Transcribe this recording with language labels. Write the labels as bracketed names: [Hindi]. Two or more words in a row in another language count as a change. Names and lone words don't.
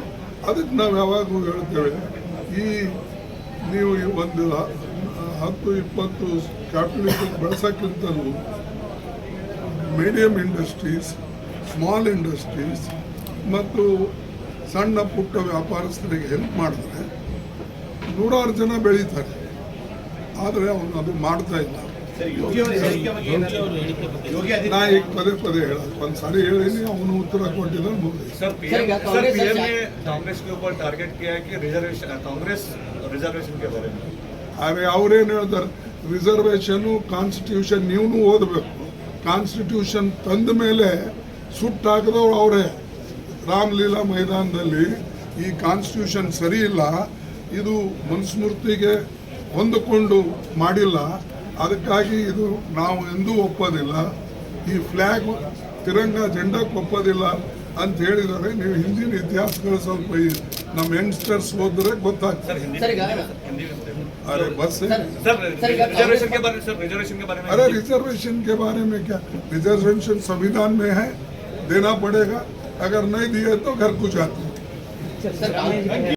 [Kannada] ಅದಕ್ಕೆ ನಾವು ಯಾವಾಗಲೂ ಹೇಳ್ತೇವೆ, ಈ ನೀವು ಈ ಒಂದು 10-20 ಕ್ಯಾಪಿಟಲ್ ಬೆಳೆಸೋಕ್ಕಿಂತಲೂ [English] medium industries, small industries [Kannada] ಮತ್ತು ಸಣ್ಣ ಪುಟ್ಟ ವ್ಯಾಪಾರಸ್ಥರಿಗೆ ಹೆಲ್ಪ್ ಮಾಡಿದ್ರೆ 100 ಜನ ಬೆಳೀತಾರೆ. ಆದರೆ ಅವನು ಅದು ಮಾಡ್ತಾ ಇಲ್ಲ. ನಾ ಈಗ ಪದೇ ಹೇಳೋದು ಒಂದ್ಸಾರಿ ಹೇಳಿನಿ, ಅವನು ಉತ್ತರ ಕೊಟ್ಟಿದ್ದ ಮುಗಿದು. [Hindi] सर पीएम ने कांग्रेस के ऊपर टारगेट किया है कि रिजर्वेशन कांग्रेस रिजर्वेशन के बारे में [Kannada] ಆದರೆ ಅವ್ರೇನು ಹೇಳ್ತಾರೆ, ರಿಸರ್ವೇಷನ್ನು ಕಾನ್ಸ್ಟಿಟ್ಯೂಷನ್ ನೀವು ಓದಬೇಕು. ಕಾನ್ಸ್ಟಿಟ್ಯೂಷನ್ ತಂದ ಮೇಲೆ ಸುಟ್ಟಾಕಿದವ್ರು ಅವರೇ. ರಾಮಲೀಲಾ ಮೈದಾನದಲ್ಲಿ ಈ ಕಾನ್ಸ್ಟಿಟ್ಯೂಷನ್ ಸರಿ ಇಲ್ಲ, ಇದು ಮನುಸ್ಮೃತಿಗೆ ಹೊಂದಿಕೊಂಡು ಮಾಡಿಲ್ಲ, ಅದಕ್ಕಾಗಿ ಇದು ನಾವು ಎಂದೂ ಒಪ್ಪೋದಿಲ್ಲ, ಈ ಫ್ಲ್ಯಾಗ್ ತಿರಂಗ ಜೆಂಡಕ್ಕೆ ಒಪ್ಪೋದಿಲ್ಲ ಅಂತ ಹೇಳಿದ್ದಾರೆ. ನೀವು ಹಿಂದಿನ ಇತಿಹಾಸಗಳು ಸ್ವಲ್ಪ ನಮ್ಮ ಯಂಗ್ಸ್ಟರ್ಸ್ ಓದಿದ್ರೆ ಗೊತ್ತಾಗ್ತದೆ. [Hindi] अरे बस सर रिजर्वेशन के बारे में अरे रिजर्वेशन के बारे में क्या, रिजर्वेशन संविधान में है, देना पड़ेगा, अगर नहीं दिए तो घर को जाते हैं।